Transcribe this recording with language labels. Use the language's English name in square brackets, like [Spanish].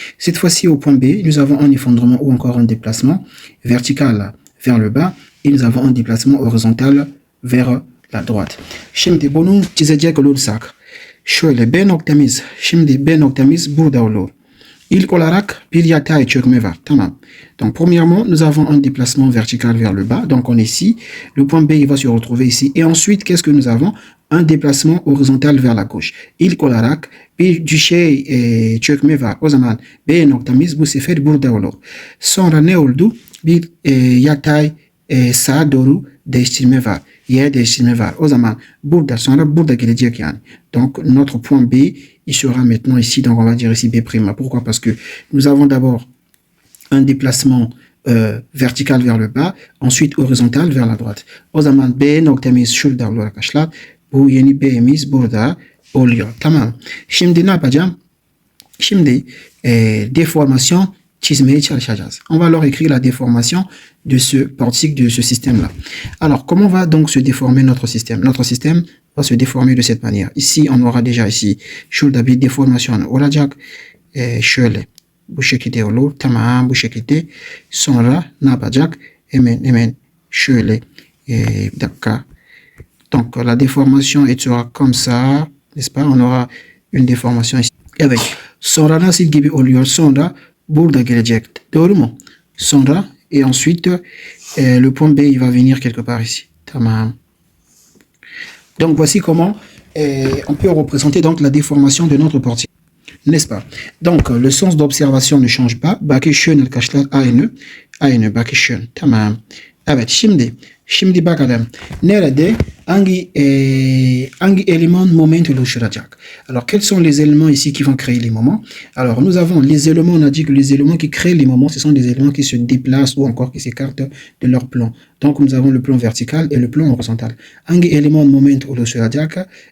[French] Cette fois-ci au point B, nous avons un effondrement ou encore un déplacement vertical vers le bas et nous avons un déplacement horizontal vers la droite. [Turkish] Şimdi bunu çizecek olursak şöyle B noktamız, şimdi B noktamız burada olur. İlk olarak bir yatay çökme var. Tamam. [French] Donc premièrement, nous avons un déplacement vertical vers le bas. Donc on est ici. Le point B il va se retrouver ici. Et ensuite, qu'est-ce que nous avons? Un déplacement horizontal vers la gauche. [Turkish] İlk olarak bir düşey çökme var. O zaman B noktamız bu sefer burada olur. Sonra ne oldu? Bir yatay sağa doğru değiştirme var. Yer değiştirme var. O zaman burada sonra burada gelecek yani. [French] Donc notre point B il sera maintenant ici. Donc on va dire ici B'. Pourquoi? Parce que nous avons d'abord un déplacement vertical vers le bas, ensuite horizontal vers la droite. [Turkish] O zaman B noktamız şurada olur arkadaşlar. Bu yeni B'miz burada oluyor. Tamam. Şimdi ne yapacağım? Şimdi déformation çizmeye çalışacağız. [French] On va leur écrire la déformation de ce portique, de ce système-là. Alors, comment va donc se déformer notre système? Notre système va se déformer de cette manière. Ici, on aura déjà ici [Turkish] şurada bir deformasyon olacak. Şöyle. Bu şekilde olur. Tamam, bu şekilde. Sonra ne yapacak? Hemen şöyle. Bir dakika. [French] Donc, la déformation sera comme ça. N'est-ce pas? On aura une déformation ici. [Turkish] Evet. Sonra nasıl gibi oluyor? Sonra burada gelecek. Doğru mu? Sonra [French] et ensuite le point B il va venir quelque part ici. [Turkish] Tamam. [French] Donc voici comment on peut représenter donc la déformation de notre portière. N'est-ce pas? Donc, le sens d'observation ne change pas. [Turkish] Baki schön arkadaşlar aynı baki schön. Tamam. Evet, şimdi bakalım. Nerede hangi élément moment oluşturacak? [French] Alors, quels sont les éléments ici qui vont créer les moments? Alors, nous avons les éléments, on a dit que les éléments qui créent les moments, ce sont des éléments qui se déplacent ou encore qui s'écartent de leur plan. Donc, nous avons le plan vertical et le plan horizontal. [Turkish] Hangi élément moment oluşturacak?